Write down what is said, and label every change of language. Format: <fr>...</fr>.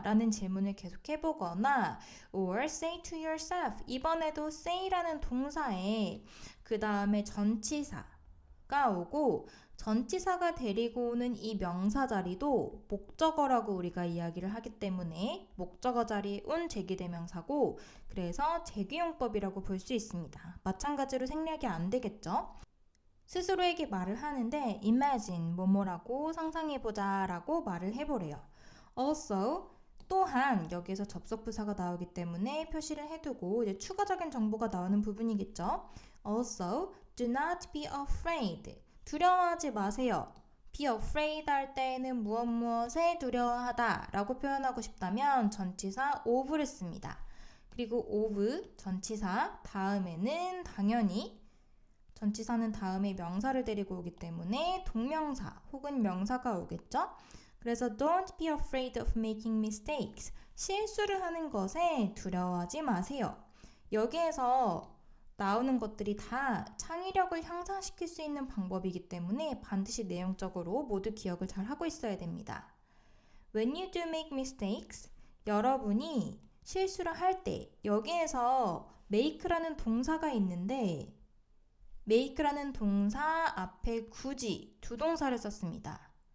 <ko>라는 질문을 계속 해보거나</ko> <en>or say to yourself,</en> <ko>이번에도 say라는 동사에 그 다음에 전치사가 오고 전치사가 데리고 오는 이 명사 자리도 목적어라고 우리가 이야기를 하기 때문에 목적어 자리에 온 제기대명사고 그래서 제기용법이라고 볼 수 있습니다. 마찬가지로 생략이 안 되겠죠. 스스로에게 말을 하는데 imagine 뭐뭐라고 상상해보자 라고 말을 해보래요. Also 또한 여기에서 접속부사가 나오기 때문에 표시를 해두고 이제 추가적인 정보가 나오는 부분이겠죠.</ko> <en>Also do not be afraid</en> <ko>두려워하지 마세요. be afraid 할 때에는 무엇에 두려워하다 라고 표현하고 싶다면 전치사 of를 씁니다. 그리고 of 전치사 다음에는 당연히 전치사는 다음에 명사를 데리고 오기 때문에 동명사 혹은 명사가 오겠죠? 그래서</ko> <en>don't be afraid of making mistakes.</en> <ko>실수를 하는 것에 두려워하지 마세요. 여기에서 나오는 것들이 다 창의력을 향상시킬 수 있는 방법이기 때문에 반드시 내용적으로 모두 기억을 잘 하고 있어야 됩니다.</ko> <en>When you do make mistakes,</en> <ko>여러분이 실수를 할 때 여기에서 make라는 동사가 있는데 make라는 동사 앞에 굳이 두 동사를 썼습니다.</ko>